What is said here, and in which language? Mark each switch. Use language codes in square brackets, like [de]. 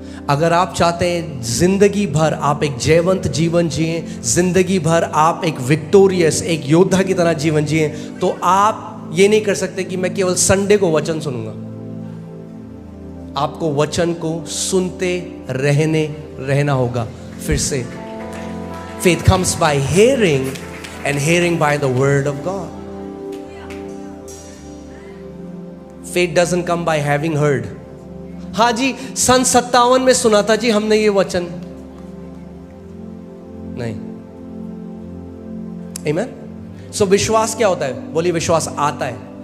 [hi] अगर आप चाहते हैं जिंदगी भर आप एक जयवंत जीवन जिए, जिंदगी भर आप एक विक्टोरियस, एक योद्धा की तरह जीवन जिए, तो आप ये नहीं कर सकते कि मैं केवल संडे को वचन सुनूंगा। आपको वचन को सुनते रहना होगा। फिर से, [en] faith comes by hearing and hearing by the word of God। Faith doesn't come by having heard. [hi] हाँ जी, सन 57 में सुना था जी हमने ये वचन, नहीं। आमीन। सो विश्वास क्या होता है? बोलिए, विश्वास आता है।